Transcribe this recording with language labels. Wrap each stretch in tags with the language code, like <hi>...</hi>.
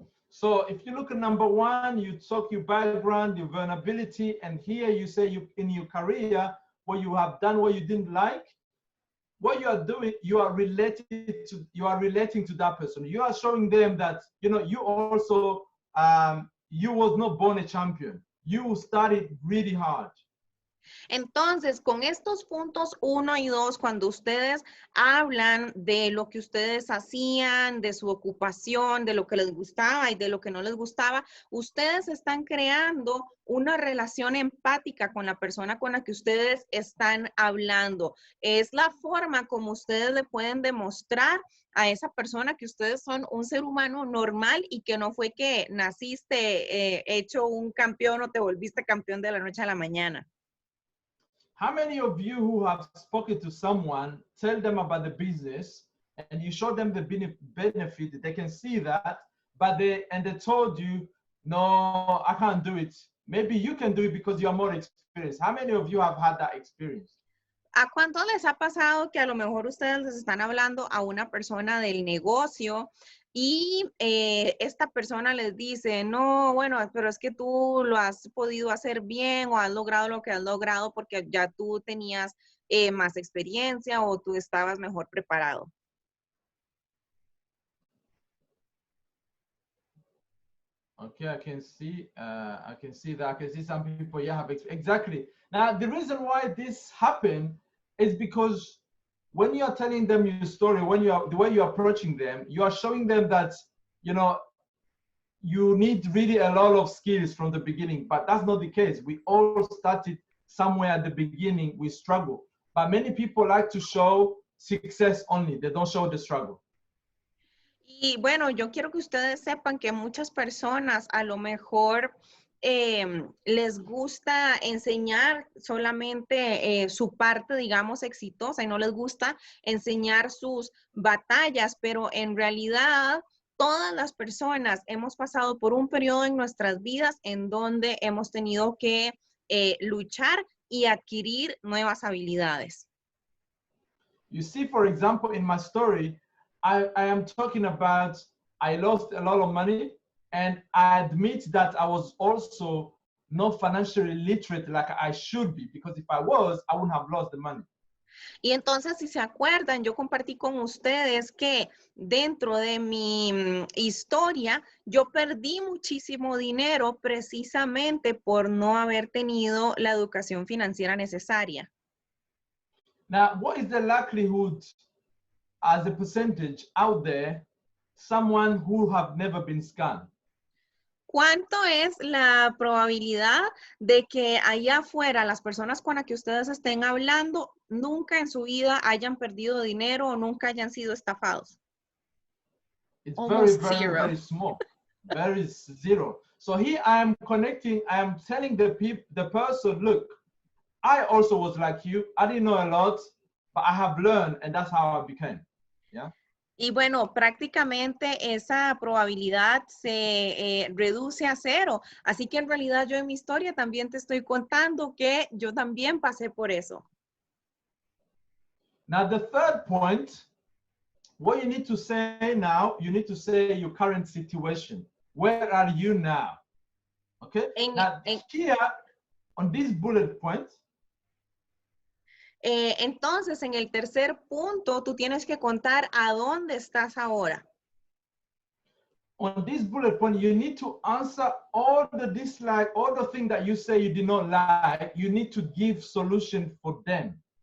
<en>So if you look at number one, you talk your background, your vulnerability, and here you say you in your career, what you have done, what you didn't like, what you are doing, you are relating to that person. You are showing them that, you know, you also, you was not born a champion. You studied really hard.</en> <es>Entonces, con estos puntos 1 y 2, cuando ustedes hablan de lo que ustedes hacían, de su ocupación, de lo que les gustaba y de lo que no les gustaba, ustedes están creando una relación empática con la persona con la que ustedes están hablando. Es la forma como ustedes le pueden demostrar a esa persona que ustedes son un ser humano normal y que no fue que naciste hecho un campeón o te volviste campeón de la noche a la mañana.</es> <en>How many of you who have spoken to someone, tell them about the business, and you show them the benefit, they can see that, but they told you, no, I can't do it. Maybe you can do it because you are more experienced. How many of you have had that experience?</en> <es>¿A cuánto les ha pasado que a lo mejor ustedes les están hablando a una persona del negocio y esta persona les dice, no, bueno, pero es que tú lo has podido hacer bien o has logrado lo que has logrado porque ya tú tenías más experiencia o tú estabas mejor preparado?</es> <en>Okay, I can see that. I can see some people, yeah, have exactly. Now, the reason why this happened is because when you are telling them your story, when you are the way you're approaching them, you are showing them that, you know, you need really a lot of skills from the beginning, but that's not the case. We all started somewhere at the beginning, we struggle. But many people like to show success only. They don't show the struggle.</en> <es>Y bueno, yo quiero que ustedes sepan que muchas personas a lo mejor les gusta enseñar solamente su parte, digamos, exitosa y no les gusta enseñar sus batallas, pero en realidad todas las personas hemos pasado por un periodo en nuestras vidas en donde hemos tenido que luchar y adquirir nuevas habilidades.</es> <en>You see, for example, in my story, I am talking about I lost a lot of money, and I admit that I was also not financially literate like I should be, because if I was, I wouldn't have lost the money.</en> <es>Y entonces, si se acuerdan, yo compartí con ustedes que dentro de mi historia, yo perdí muchísimo dinero precisamente por no haber tenido la educación financiera necesaria.</es> <en>Now, what is the likelihood as a percentage out there, someone who have never been scammed?</en> <es>¿Cuánto es la probabilidad de que allá afuera las personas con las que ustedes estén hablando nunca en su vida hayan perdido dinero o nunca hayan sido estafados?</es> <en>It's Almost very, zero. very small, very zero. So here I am connecting, I am telling the person, look, I also was like you. I didn't know a lot, but I have learned, and that's how I became. Yeah.</en> <es>Y bueno, prácticamente esa probabilidad se reduce a cero. Así que en realidad yo en mi historia también te estoy contando que yo también pasé por eso.</es> <en>Now the third point, what you need to say now, you need to say your current situation. Where are you now? Okay. Now here on this bullet point.</en> <es>Entonces, en el tercer punto, tú tienes que contar a dónde estás ahora.</es> <en>On this bullet point, you need to answer all the dislike, all the things that you say you did not like. You need to give solution for them.</en>